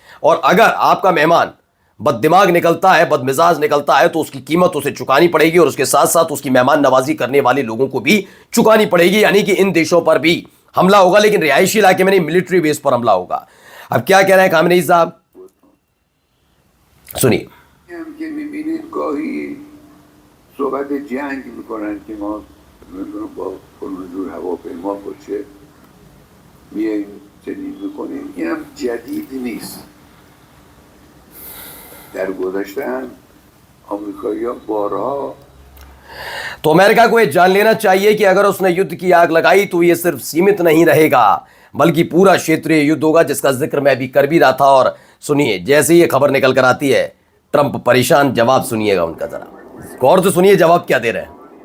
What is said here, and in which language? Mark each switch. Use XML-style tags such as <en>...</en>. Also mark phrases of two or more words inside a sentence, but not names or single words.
<hi>और अगर आपका मेहमान बददिमाग निकलता है, बदमिजाज निकलता है, तो उसकी कीमत उसे चुकानी पड़ेगी, और उसके साथ साथ उसकी मेहमान नवाजी करने वाले लोगों को भी चुकानी पड़ेगी। यानी कि इन देशों पर भी हमला होगा, लेकिन रिहायशी इलाके में नहीं,</hi> <en>military base</en> <hi>पर हमला होगा। अब क्या कह रहे हैं खामेनेई साहब, सुनिए।</hi> <fa>صحبت جنگ میکنن که ما نمیدونم با کنونجور هواپیما باشه میاییم چنین میکنیم، این هم جدید نیست. در گذشته هم آمریکایی‌ها بارها</fa> <hi>तो अमेरिका को यह जान लेना चाहिए कि अगर उसने युद्ध की आग लगाई तो यह सिर्फ सीमित नहीं रहेगा, बल्कि पूरा क्षेत्रीय युद्ध होगा, जिसका जिक्र मैं अभी कर भी रहा था। और सुनिए, जैसे ही ये खबर निकल कर आती है, ट्रंप परेशान, जवाब सुनिएगा उनका, जरा गौर से सुनिए जवाब क्या दे रहे हैं।</hi>